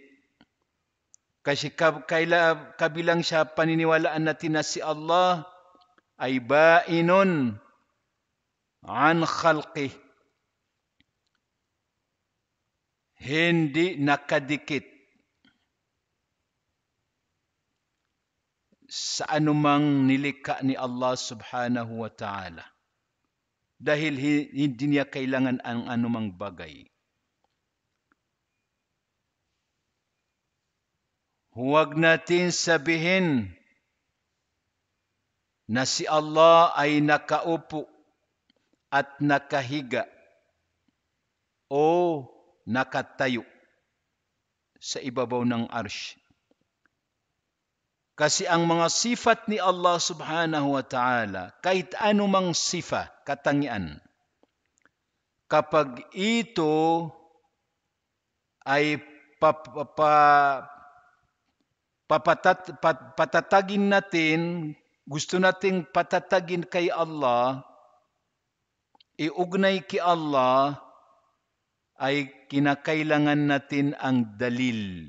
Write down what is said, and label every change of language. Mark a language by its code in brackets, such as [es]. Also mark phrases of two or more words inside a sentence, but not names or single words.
[tl] Kasi kabilang sa paniniwalaan natin na si Allah ay [ar] بائن عن خلقه. [tl] Hindi nakadikit sa anumang nilikha ni Allah [ar] سبحانه وتعالى. [tl] Dahil hindi niya kailangan ang anumang bagay. Huwag natin sabihin na si Allah ay nakaupo at nakahiga o nakatayo sa ibabaw ng arsh. Kasi ang mga sifat ni Allah [ar] سبحانه وتعالى, [tl] kahit anumang sifa, katangian, kapag ito ay patatagin natin, gusto nating patatagin kay Allah, iugnay kay Allah, ay kinakailangan natin ang dalil.